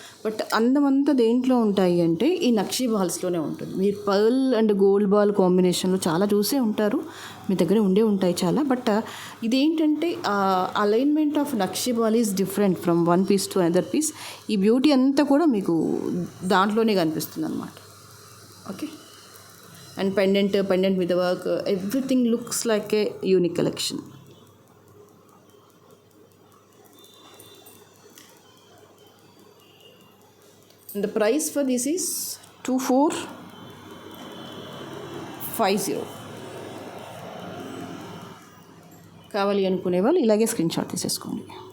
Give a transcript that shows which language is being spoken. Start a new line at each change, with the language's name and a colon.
Telugu: But అందమంతా దేంట్లో ఉంటాయి అంటే ఈ నక్షి బాల్స్లోనే ఉంటుంది. మీరు పర్ల్ అండ్ గోల్డ్ బాల్ కాంబినేషన్లో చాలా చూసే ఉంటారు, మీ దగ్గర ఉండే ఉంటాయి చాలా.
English: But ఇదేంటంటే alignment of nakshi ball is different from one piece to another piece.
Telugu: ఈ బ్యూటీ అంతా కూడా మీకు దాంట్లోనే కనిపిస్తుంది అనమాట.
English: Okay, and pendant with the work, everything looks like a unique collection. And the price for this is 2450.
Telugu: కావాలి అనుకునే వాళ్ళు ఇలాగే స్క్రీన్ షాట్ తీసేసుకోండి.